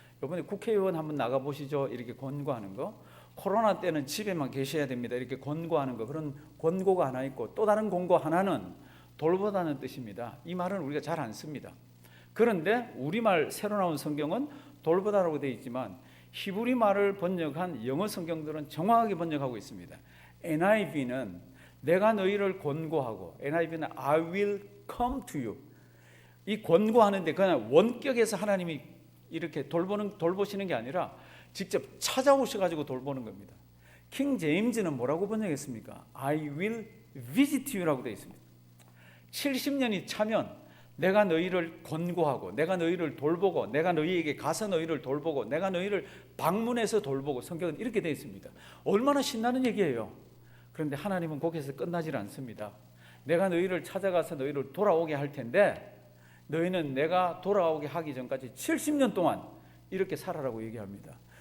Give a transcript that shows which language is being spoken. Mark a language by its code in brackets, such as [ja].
[ko] 이번에 국회의원 한번 나가보시죠. 이렇게 권고하는 거. 코로나 때는 집에만 계셔야 됩니다. 이렇게 권고하는 거. 그런 권고가 하나 있고 또 다른 권고 하나는 돌보다는 뜻입니다. 이 말은 우리가 잘 안 씁니다. 그런데 우리말 새로 나온 성경은 돌보다라고 되어 있지만 히브리 말을 번역한 영어 성경들은 정확하게 번역하고 있습니다. NIV는 내가 너희를 권고하고 NIV는 [en] I will come to you. [ko] 이 권고하는데 그냥 원격에서 하나님이 이렇게 돌보시는 게 아니라 직접 찾아오셔가지고 돌보는 겁니다. 킹 제임즈는 뭐라고 번역했습니까? [en] I will visit you라고 [ko] 되어 있습니다. 70년이 차면 내가 너희를 권고하고 내가 너희를 돌보고 내가 너희에게 가서 너희를 돌보고 내가 너희를 방문해서 돌보고 성경은 이렇게 되어 있습니다. 얼마나 신나는 얘기예요. 그런데 하나님은 거기서 끝나질 않습니다. 내가 너희를 찾아가서 너희를 돌아오게 할 텐데 너희는 내가 돌아오게 하기 전까지 70년 동안 이렇게 살아라고 얘기합니다.